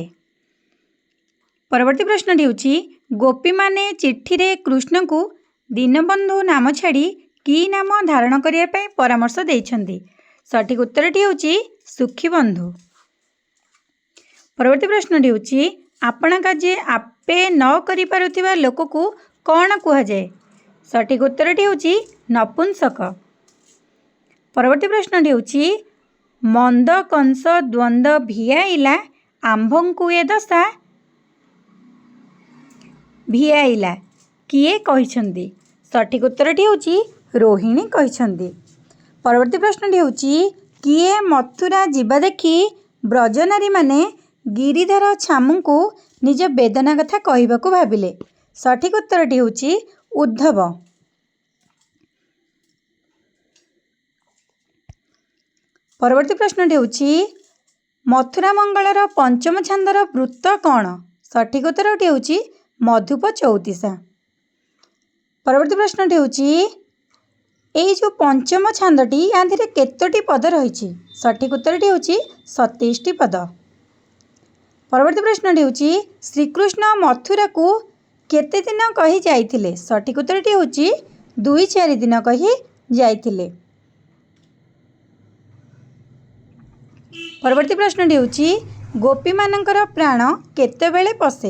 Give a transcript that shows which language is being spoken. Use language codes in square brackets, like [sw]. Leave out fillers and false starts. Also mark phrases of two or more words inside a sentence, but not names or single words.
[or] ପରବର୍ତ୍ତୀ ପ୍ରଶ୍ନଟି ହେଉଛି ଗୋପୀ ମାନେ ଚିଠି ରେ କୃଷ୍ଣ କୁ ଦୀନବନ୍ଧୁ ନାମ ଛାଡ଼ି କି ନାମ ଧାରଣ କରିବା ପାଇଁ ପରାମର୍ଶ ଦେଇଛନ୍ତି। ସଠିକ ଉତ୍ତରଟି ହେଉଛି ସୁଖୀ ବନ୍ଧୁ। ପରବର୍ତ୍ତୀ ପ୍ରଶ୍ନଟି ହେଉଛି ଆପଣ କାର୍ଯ୍ୟ ଆପେ ନ କରି ପାରୁଥିବା ଲୋକ କୁ କଣ କୁହା ଯାଏ। ସଠିକ ଉତ୍ତରଟି ହେଉଛି ନପୁଂସକ। ପରବର୍ତ୍ତୀ ପ୍ରଶ୍ନଟି ହେଉଛି ମନ୍ଦ କଂସ ଦ୍ୱନ୍ଦ୍ୱ ଭିଆଇଲା ଆମ୍ଭଙ୍କୁ ଏ ଦଶା ଭିଆଇଲା କିଏ କହିଛନ୍ତି। ସଠିକ ଉତ୍ତରଟି ହେଉଛି ରୋହିଣୀ କହିଛନ୍ତି। ପରବର୍ତ୍ତୀ ପ୍ରଶ୍ନଟି ହେଉଛି କିଏ ମଥୁରା ଯିବା ଦେଖି ବ୍ରଜନାରୀ ମାନେ ଗିରିଧର ଛାମୁ କୁ ନିଜ ବେଦନା କଥା କହିବାକୁ ଭାବିଲେ। ସଠିକ ଉତ୍ତରଟି ହେଉଛି ଉଦ୍ଧବ। ପରବର୍ତ୍ତୀ ପ୍ରଶ୍ନଟି ହେଉଛି ମଥୁରା ମଙ୍ଗଳର ପଞ୍ଚମ ଛାନ୍ଦର ବୃତ୍ତ କଣ। ସଠିକ ଉତ୍ତରଟି ହେଉଛି ମଧୁପ ଚଉତିଶା। ପରବର୍ତ୍ତୀ ପ୍ରଶ୍ନଟି ହେଉଛି ଏଇ ଯେ ପଞ୍ଚମ ଛାନ୍ଦଟି ଯାହାରେ କେତୋଟି ପଦ ରହି। ସଠିକ ଉତ୍ତରଟି ହେଉଛି 27ଟି ପଦ। ପରବର୍ତ୍ତୀ ପ୍ରଶ୍ନଟି ହେଉଛି ଶ୍ରୀକୃଷ୍ଣ ମଥୁରା କୁ କେତେ ଦିନ କହି ଯାଇଥିଲେ। ସଠିକ ଉତ୍ତରଟି ହେଉଛି 2-4 ଦିନ କହି ଯାଇଥିଲେ। ପରବର୍ତ୍ତୀ ପ୍ରଶ୍ନଟି ହେଉଛି ଗୋପୀ ମାନଙ୍କର ପ୍ରାଣ କେତେବେଳେ ପଶେ।